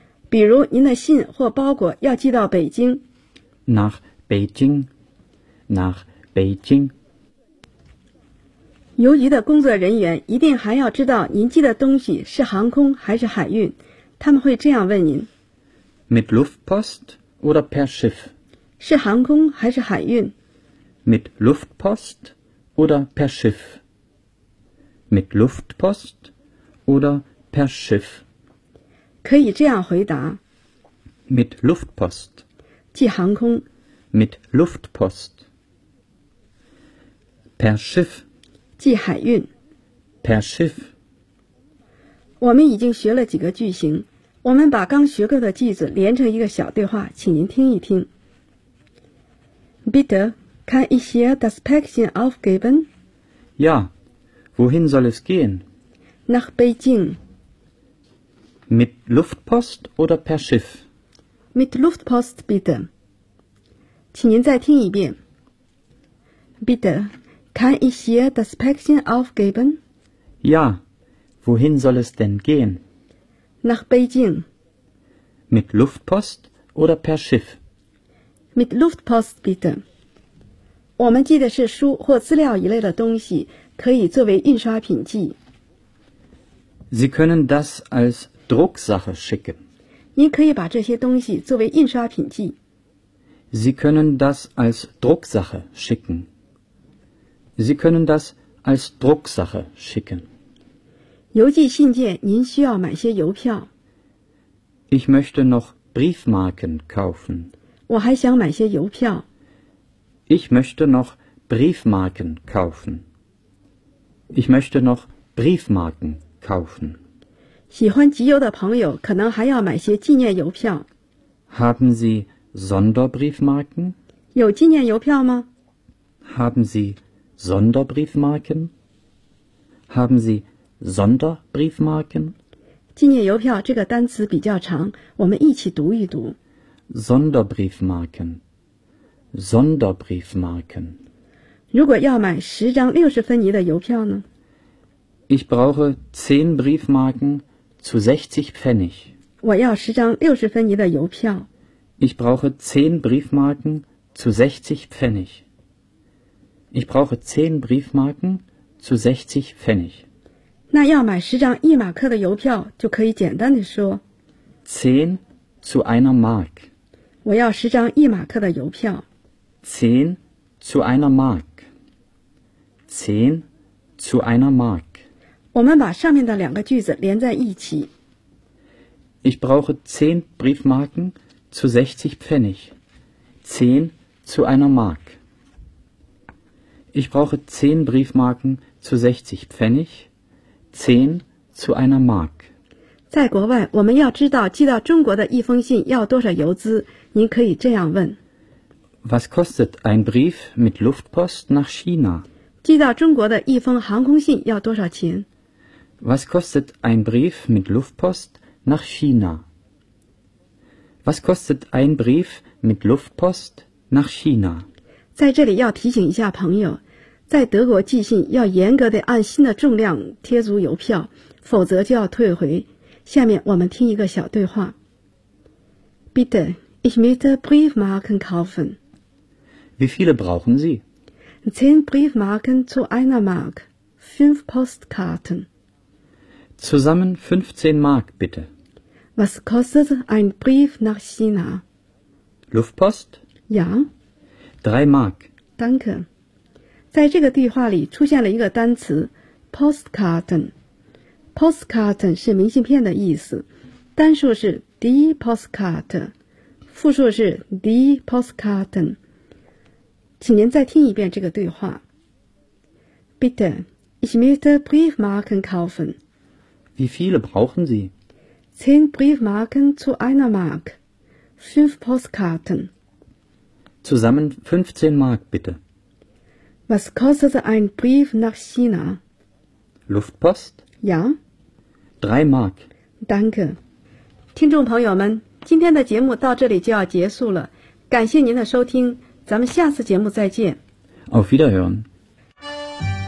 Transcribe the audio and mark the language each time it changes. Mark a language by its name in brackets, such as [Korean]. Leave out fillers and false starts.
[Chinese] 比如您的信或包裹要寄到北京。 [German] Nach Beijing。Nach Beijing。 [Chinese] 邮局的工作人员一定还要知道您寄的东西是航空还是海运，他们会这样问您 [German] Mit Luftpost oder per Schiff? [Chinese] 是航空还是海运 [German] Mit Luftpost oder per Schiff? Mit Luftpost oder per Schiff? [Chinese] 可以这样回答 [German] Mit Luftpost [Chinese] 寄航空 [German] Mit Luftpost Per Schiff [Chinese] 寄海运 [German] per Schiff。 [Chinese] 我们已经学了几个句型，我们把刚学过的句子连成一个小对话，请您听一听。 [German] Bitte, kann ich hier das Päckchen aufgeben? Ja, wohin soll es gehen? Nach Beijing. Mit Luftpost oder per Schiff? Mit Luftpost, bitte. [Chinese] 请您再听一遍。 [German] Bitte,Kann ich hier das Päckchen aufgeben? Ja, wohin soll es denn gehen? Nach Beijing. Mit Luftpost oder per Schiff? Mit Luftpost, bitte. [Chinese] 我们寄的是书或资料一类的东西，可以作为印刷品寄。 [German] Sie können das als Drucksache schicken. [Chinese] 您可以把这些东西作为印刷品寄。 [German] Sie können das als Drucksache schicken. Sie können das als Drucksache schicken. [Chinese] 邮寄信件，您需要买些邮票。 [German] Ich möchte noch Briefmarken kaufen. [Chinese] 我还想买些邮票。 [German] Ich möchte noch Briefmarken kaufen. Ich möchte noch Briefmarken kaufen. [Chinese] 喜欢集邮的朋友可能还要买些纪念邮票。 [German] Haben Sie Sonderbriefmarken? [Chinese] 有纪念邮票吗？ [German] Haben Sie? Sonderbriefmarken? Haben Sie Sonderbriefmarken? [Chinese] 纪念邮票这个单词比较长，我们一起读一读。 [German] Sonderbriefmarken. Sonderbriefmarken. [Chinese] 如果要买十张六十分尼的邮票呢？ [German] Ich brauche 10 Briefmarken zu 60 Pfennig. [Chinese] 我要十张六十分尼的邮票。 [German] Ich brauche 10 Briefmarken zu 60 Pfennig. Ich brauche 10 Briefmarken zu 60 Pfennig. [Chinese] 那要买十张一马克的邮票就可以简单地说 [German] 10 zu einer Mark. [Chinese] 我要十张一马克的邮票 [German] 10 zu einer Mark. 10 zu einer Mark. [Chinese] 我们把上面的两个句子连在一起。 [German] Ich brauche 10 Briefmarken zu 60 Pfennig. 10 zu einer Mark. Ich brauche 10 Briefmarken zu 60 Pfennig, 10 zu einer Mark. [Chinese] 在国外，我们要知道寄到中国的一封信要多少邮资，您可以这样问。 [German] Was kostet ein Brief mit Luftpost nach China? [Chinese] 寄到中国的一封航空信要多少钱？ [German] Was kostet ein Brief mit Luftpost nach China? Was kostet ein Brief mit Luftpost nach China? [Chinese] 在这里要提醒一下朋友，在德国寄信要严格地按信的重量贴足邮票，否则就要退回。下面我们听一个小对话。 [German] Bitte, ich möchte Briefmarken kaufen. Wie viele brauchen Sie? 10 Briefmarken zu einer Mark, 5 Postkarten. Zusammen 15 Mark, bitte. Was kostet ein Brief nach China? Luftpost? Ja. 3 Mark. Danke. [Chinese] 在这个对话里出现了一个单词 Postkarten. Postkarten 是明信片的意思，单数是 die Postkart, 复数是 die Postkarten. 请您再听一遍这个对话。 Bitte, [German] Ich möchte Briefmarken kaufen. Wie viele brauchen Sie? 10 Briefmarken zu einer Mark. 5 Postkarten. Zusammen 15 Mark, bitte. Was kostet ein Brief nach China? Luftpost? Ja. 3 Mark. Danke. [Chinese] 听众朋友们，今天的节目到这里就要结束了，感谢您的收听，咱们下次节目再见。 [German] Auf Wiederhören。